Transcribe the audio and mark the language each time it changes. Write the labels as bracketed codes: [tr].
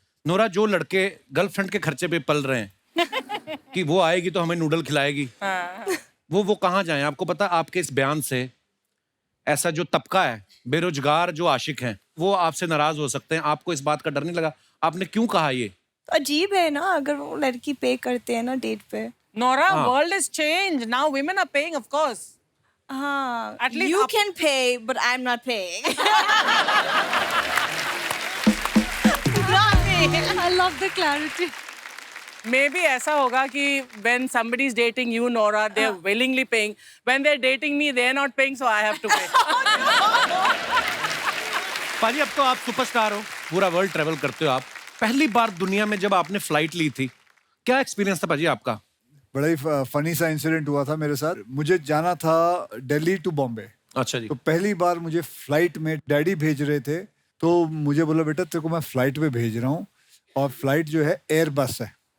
[hi] Nora, जो लड़के girlfriend के खर्चे पे पल रहे हैं कि वो आएगी तो हमें नूडल खिलाएगी, वो कहाँ जाएं? आपको पता, आपके इस बयान से ऐसा जो तबका है बेरोजगार जो आशिक हैं वो आपसे नाराज हो सकते हैं। आपको इस बात का डर नहीं लगा? आपने क्यों कहा ये? अजीब है ना, अगर वो लड़की पे करते हैं ना डेट पे। [en] Nora, world has changed. Now women are paying, of course. [hi] हाँ, [en] At least you can pay, but I'm not paying. I love the clarity. Maybe [hi] ऐसा होगा कि [en] when somebody is dating you, Nora, they're willingly paying. When they're dating me, they're not paying, so I have to pay. [hi] पाजी, अब तो आप superstar हो, पूरा world travel करते हो आप। पहली बार दुनिया में जब आपने फ्लाइट ली थी, क्या एक्सपीरियंस था पाजी आपका? बड़ा ही फनी सा इंसिडेंट हुआ था मेरे साथ। मुझे जाना था दिल्ली टू बॉम्बे। अच्छा जी। तो पहली बार मुझे फ्लाइट में डैडी भेज रहे थे, तो मुझे बोला बेटा तेरे को मैं फ्लाइट में भेज रहा हूँ, और फ्लाइट जो है एयर बस है।